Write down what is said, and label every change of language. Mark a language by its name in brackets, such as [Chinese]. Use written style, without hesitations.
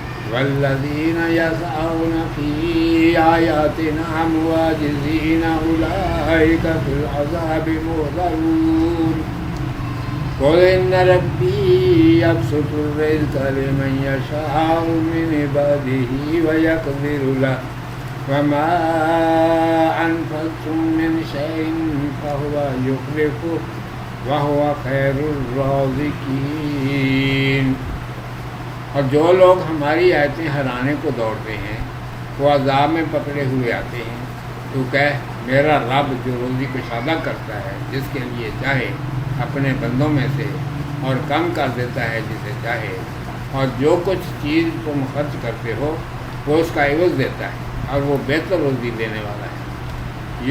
[Arabic] والذین یسعون فی آیاتنا معاجزین اولئک فی العذاب محضرون. قل ان ربی یبسط الرزق لمن یشاء من عباده ویقدر له وما انفقتم من شیء فهو یخلفه وهو خیر الرازقین. [Urdu] اور جو لوگ ہماری آیتیں ہرانے کو دوڑتے ہیں وہ عذاب میں پکڑے ہوئے آتے ہیں. تو کہہ, میرا رب جو روزی کشادہ کرتا ہے جس کے لیے چاہے اپنے بندوں میں سے, اور کم کر دیتا ہے جسے چاہے, اور جو کچھ چیز تم خرچ کرتے ہو وہ اس کا عوض دیتا ہے, اور وہ بہتر روزی دینے والا ہے.